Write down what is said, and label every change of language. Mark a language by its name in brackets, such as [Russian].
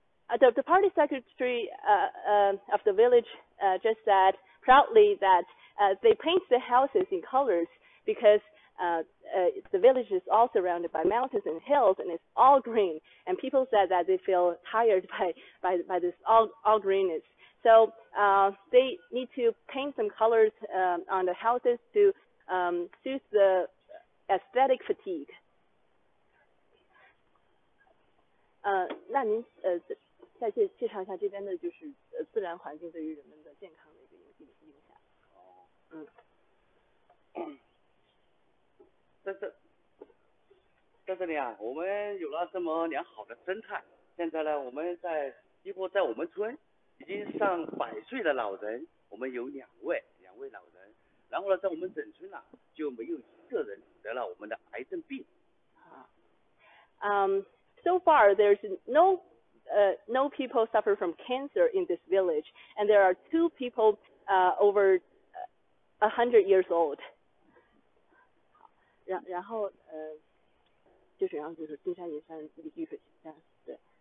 [English] The party secretary of the village just said proudly that they paint the houses in colors because the village is all surrounded by mountains and hills, and it's all green. And people said that they feel tired by this all greenness. So they need to paint some colors on the houses to soothe the aesthetic fatigue. [Chinese] 那您再介绍一下这边的就是自然环境对于人们的健康的一个影响。在这里啊，我们有了这么良好的生态，现在呢，我们几乎在我们村已经上100岁的老人，我们有两位老人，然后呢，在我们整村啊就没有1个人得了我们的癌症病。 [English] So far, there's no people suffer from cancer in this village, and there are 2 people over 100 years old. [Chinese] 然后就是金山银山绿水青山，对。